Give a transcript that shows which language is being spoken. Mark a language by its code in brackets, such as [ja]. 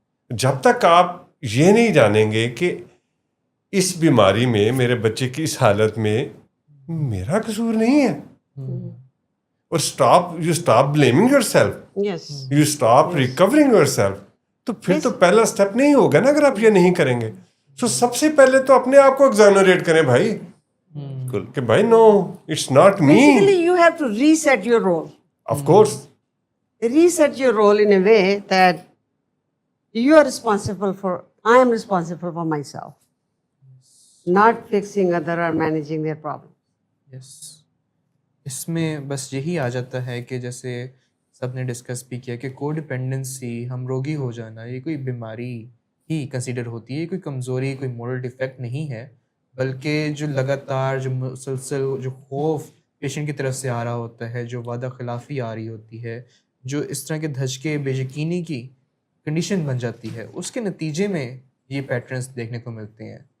[ur] جب تک آپ یہ نہیں جانیں گے کہ اس بیماری میں, میرے بچے کی اس حالت میں میرا قصور نہیں ہے, اور [en] you stop blaming yourself, yes, you stop recovering yourself, [ur] تو پھر تو پہلا اسٹیپ نہیں ہوگا نا اگر آپ یہ نہیں کریں گے. سو سب سے پہلے تو اپنے آپ کو ایگزانریٹ کریں بھائی, کہ بھائی [en] No it's not me. basically you have to reset your role, of course reset your role in a way that you are responsible for, I am responsible for myself, not fixing other or managing their problem. Yes. [ur] اس میں بس یہی آ جاتا ہے کہ جیسے سب نے discuss بھی کیا کہ کو ڈپینڈنسی, ہم روگی ہو جانا, یہ کوئی بیماری ہی کنسیڈر ہوتی ہے, کوئی کمزوری, کوئی مورل ڈیفیکٹ نہیں ہے, بلکہ جو لگاتار جو مسلسل جو خوف پیشنٹ کی طرف سے آ رہا ہوتا ہے, جو وعدہ خلافی آ رہی ہوتی ہے, جو اس طرح کے دھچکے بے یقینی کی کنڈیشن بن جاتی ہے, اس کے نتیجے میں یہ پیٹرنز دیکھنے کو ملتے ہیں.